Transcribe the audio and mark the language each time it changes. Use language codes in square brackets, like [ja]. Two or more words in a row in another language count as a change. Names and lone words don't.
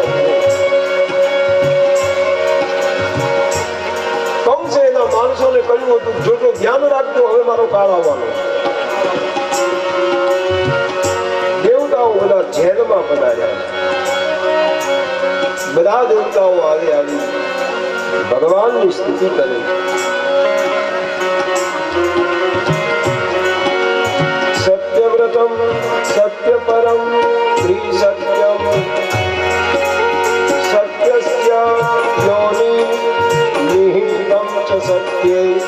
[gu] કંસે એના માણસોને કહ્યું હતું જોજો ધ્યાન રાખજો હવે મારો કાળ આવવાનો દેવતાઓ બધા જેલમાં પધાર્યા બધા દેવતાઓ આવી ભગવાનની સ્તુતિ કરે [sa] सत्यव्रतम सत्यपरम त्रिसत्यम सत्यस्य योनि निहितम च सत्ये